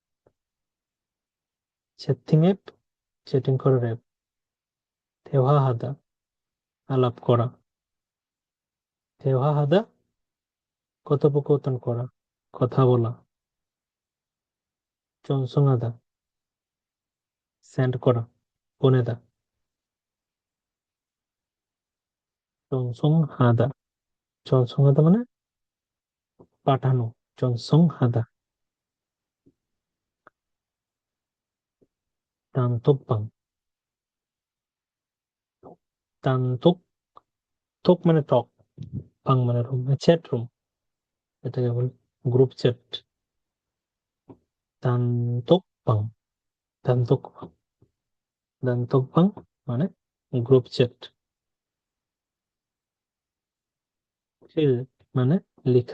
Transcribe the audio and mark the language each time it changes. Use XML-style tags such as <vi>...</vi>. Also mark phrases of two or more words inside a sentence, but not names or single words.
<en>chatting app</en> <bn>চ্যাটিং করার অ্যাপ। 대화하다 আলাপ করা। 대화하다 কথোপকথন করা, কথা বলা। 전송하다 সেন্ড করা,</bn> <ko>보내다। 전송하다।</ko> <bn>전송하다 মানে পাঠানো।</bn> <ko>전송하다। 단톡방। 단톡।</ko> <bn>톡 মানে টক, বাং মানে রুম,</bn> <en>chat room,</en> <bn>এটাকে বলে</bn> <en>group chat.</en> <ko>단톡방। 단톡방।</ko> <bn>단톡방 মানে</bn> <en>group chat.</en> <bn>খিল মানে লেখা।</bn>